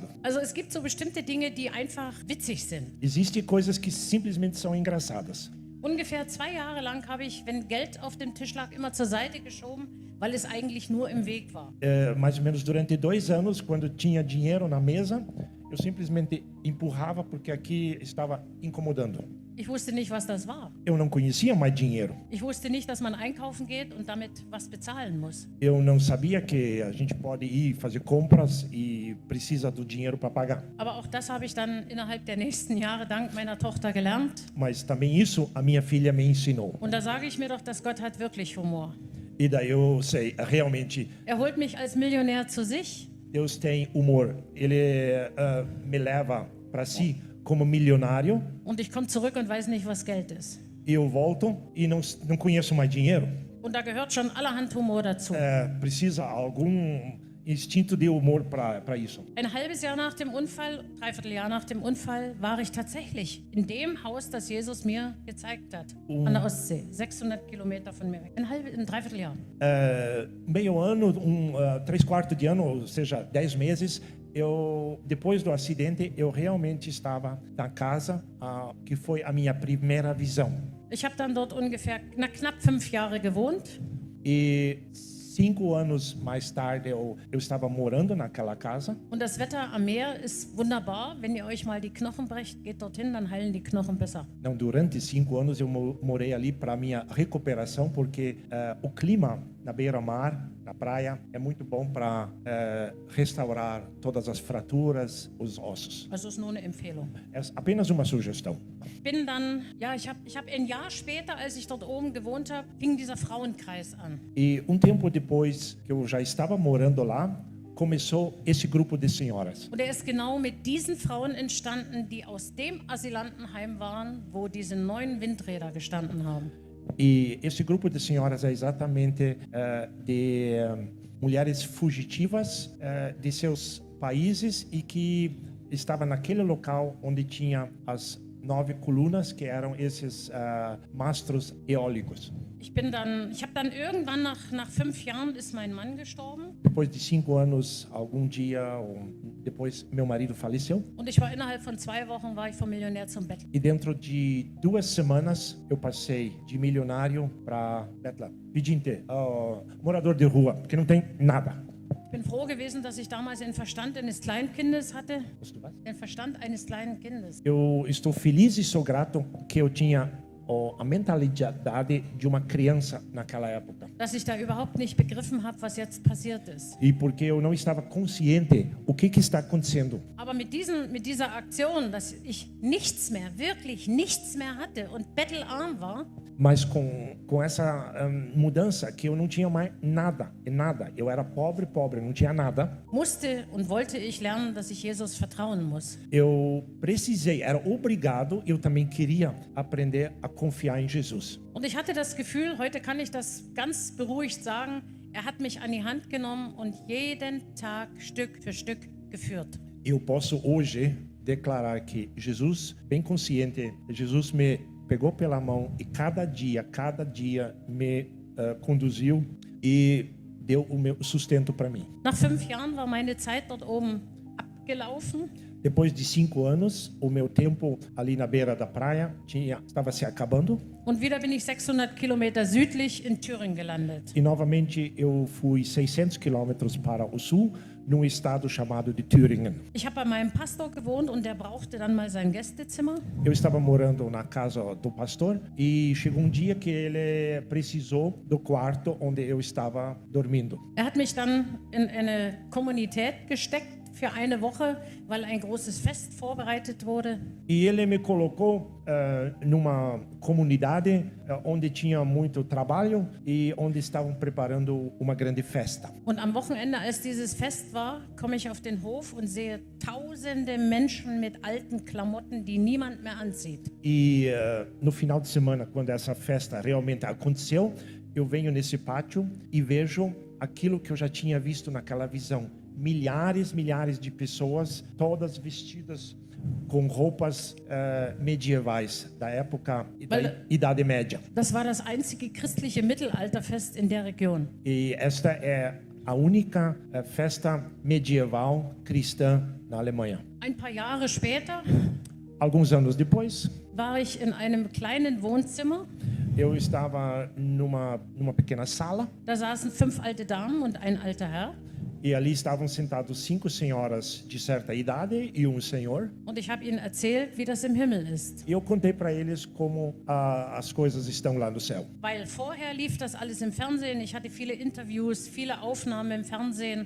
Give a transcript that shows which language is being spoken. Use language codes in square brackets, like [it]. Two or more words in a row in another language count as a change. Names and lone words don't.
[de] Also es gibt so bestimmte Dinge, die einfach witzig sind. [pt] Existem coisas que simplesmente são engraçadas. [de] Ungefähr 2 Jahre lang habe ich, wenn Geld auf dem Tisch lag, immer zur Seite geschoben, weil es eigentlich nur im Weg war. [pt] Mais ou menos durante 2 anos, quando tinha dinheiro na mesa, eu simplesmente empurrava porque aqui estava incomodando. [de] Ich wusste nicht, was das war. [pt] Eu não conhecia mais dinheiro. [de] Ich wusste nicht, dass man einkaufen geht und damit was bezahlen muss. [pt] Eu não sabia que a gente pode ir fazer compras e precisa do dinheiro para pagar. [de] Aber auch das habe ich dann innerhalb der nächsten Jahre dank meiner Tochter gelernt. [pt] Mas também isso a minha filha me ensinou. [de] Und da sage ich mir doch, dass Gott hat wirklich Humor. [pt] E daí eu sei, realmente, [de] Er holt mich als Millionär zu sich. [pt] Deus tem humor. Ele me leva para si como milionário. [de] Und ich komme zurück und weiß nicht, was Geld ist. [pt] E eu volto e não conheço mais dinheiro. [de] Und da gehört schon allerhand Humor dazu. [pt] Precisa algum instinto de humor para isso. [de] Ein halbes Jahr nach dem Unfall, dreiviertel Jahr nach dem Unfall, war ich tatsächlich in dem Haus, das Jesus mir gezeigt hat, an der Ostsee, 600 Kilometer von mir weg. Ein Dreivierteljahr. [pt] Meio ano, 3/4 de ano, ou seja, 10 meses, depois do acidente, eu realmente estava na casa que foi a minha primeira visão. [de] Ich habe dann dort ungefähr knapp 5 Jahre gewohnt. [pt] E 5 anos mais tarde, eu estava morando naquela casa. [de] Und das Wetter am Meer ist wunderbar. Wenn ihr euch mal die Knochen brecht, geht dorthin, dann heilen die Knochen besser. [pt] Não, durante 5 anos eu morei ali para minha recuperação, porque o clima na beira-mar, na praia, é muito bom para restaurar todas as fraturas, os ossos. [de] Also ist nur eine Empfehlung. [pt] É apenas uma sugestão. [de] Bin dann, ja, ich hab ein Jahr später, als ich dort oben gewohnt habe, fing dieser Frauenkreis an. [pt] E tempo depois que eu já estava morando lá, começou esse grupo de senhoras. [de] Und er ist genau mit diesen Frauen entstanden, die aus dem Asylantenheim waren, wo diese 9 Windräder gestanden haben. [pt] E esse grupo de senhoras é exatamente de mulheres fugitivas de seus países e que estava naquele local onde tinha as 9 colunas, que eram esses mastros eólicos. [de] Ich habe dann irgendwann nach 5 Jahren ist mein Mann gestorben. [pt] Depois de 5 anos, algum dia, depois meu marido faleceu. [de] Und ich war innerhalb von 2 Wochen war ich vom Millionär zum Bettler. [pt] E dentro de 2 semanas, eu passei de milionário para Bettler, pedinte, morador de rua, que não tem nada. [de] Ich bin froh gewesen, dass ich damals den Verstand eines kleinen Kindes hatte. Den Verstand eines kleinen Kindes. [pt] Eu estou feliz e sou grato que eu tinha a mentalidade de uma criança naquela época. [de] Dass ich da überhaupt nicht begriffen habe, was jetzt passiert ist. [pt] E porque eu não estava consciente o que está acontecendo. [de] Aber mit dieser Aktion, dass ich nichts mehr, wirklich nichts mehr hatte und bettelarm war, [pt] Mas com essa mudança que eu não tinha mais nada, eu era pobre, não tinha nada. [de] musste und wollte ich lernen, dass ich Jesus vertrauen muss. [pt] Eu precisei, era obrigado, eu também queria aprender a confiar em Jesus. [de] Und ich hatte das Gefühl, heute kann ich das ganz beruhigt sagen, er hat mich an die Hand genommen und jeden Tag Stück für Stück geführt. [pt] Eu posso hoje declarar que Jesus, bem consciente, Jesus me pegou pela mão e cada dia me conduziu e deu o meu sustento para mim. [de] Nach 5 Jahren war meine Zeit dort oben abgelaufen. [pt] Depois de 5 anos, o meu tempo ali na beira da praia estava se acabando. [de] Und wieder bin ich 600 Kilometer südlich in Thüringen gelandet. [pt] E novamente eu fui 600 quilômetros para o sul, num estado chamado de Thüringen. [de] Ich habe bei meinem Pastor gewohnt und der brauchte dann mal sein Gästezimmer. [pt] Eu estava morando na casa do pastor e chegou um dia que ele precisou do quarto onde eu estava dormindo. [de] Er hat mich dann in eine Kommunität gesteckt für eine Woche, weil ein großes Fest vorbereitet wurde. [pt] E ele me colocou numa comunidade onde tinha muito trabalho e onde estavam preparando uma grande festa. [de] Und am Wochenende, als dieses Fest war, komme ich auf den Hof und sehe tausende Menschen mit alten Klamotten, die niemand mehr anzieht. [pt] E no final de semana, quando essa festa realmente aconteceu, eu venho nesse pátio e vejo aquilo que eu já tinha visto naquela visão. Milhares de pessoas, todas vestidas com roupas medievais da época da Idade Média. [de] Das war das einzige christliche Mittelalterfest in der Region. [pt] E esta é a única festa medieval cristã na Alemanha. [de] Ein paar Jahre später [pt] Alguns anos depois, [de] war ich in einem kleinen Wohnzimmer. [pt] eu estava numa pequena sala [de] Da saßen 5 alte Damen und ein alter Herr. [pt] e ali estavam sentados 5 senhoras de certa idade e um senhor. [de] Und ich habe ihnen erzählt, wie das im Himmel ist. [pt] E eu contei para eles como as coisas estão lá no céu. [de] Weil vorher lief das alles im Fernsehen. Ich hatte viele Interviews, viele Aufnahmen im Fernsehen.